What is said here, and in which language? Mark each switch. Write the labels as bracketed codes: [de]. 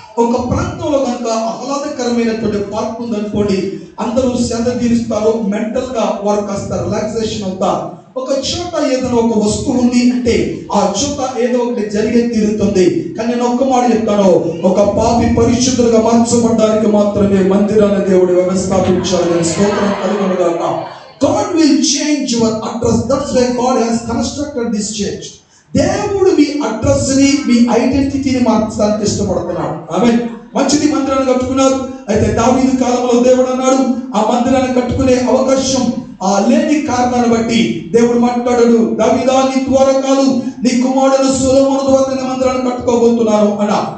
[te] ఒక ప్రాంతంలో కనుక ఆహ్లాదకరమైనటువంటి పార్క్ ఉందనుకోండి, అందరూ సేద తీరుస్తారు, మెంటల్ గా వారు కాస్త రిలాక్సేషన్ అవుతారు. ఒక చోట ఏదైనా ఒక వస్తువు ఉంది అంటే ఆ చోట ఏదో ఒకటి జరిగే తీరుతుంది. కానీ నేను ఒక్క మాట చెప్తాను, ఒక పాపి పరిశుద్ధులుగా మార్చబడడానికి మాత్రమే మందిరాన్ని దేవుడు వ్యవస్థాపించాలని స్తోత్రం కలుగునుగాక. [en] God will change your address. That's why God has constructed this church. [te] దేవుడు మీ అడ్రస్ ని, మీ ఐడెంటిటీని మార్చడానికి ఇష్టపడుతున్నాడు. ఆమేన్. మంచిది, మందిరాన్ని కట్టుకున్నారు. అయితే దావీదు కాలంలో దేవుడు అన్నాడు ఆ మందిరాన్ని కట్టుకునే అవకాశం లేని కారణాన్ని బట్టి దేవుడు మాట్లాడాడు, దావీదా నీ ద్వారా కాదు నీ కుమారుడు సొలొమోను ద్వారా నేను మందిరాన్ని కట్టుకోబోతున్నాను అన్న.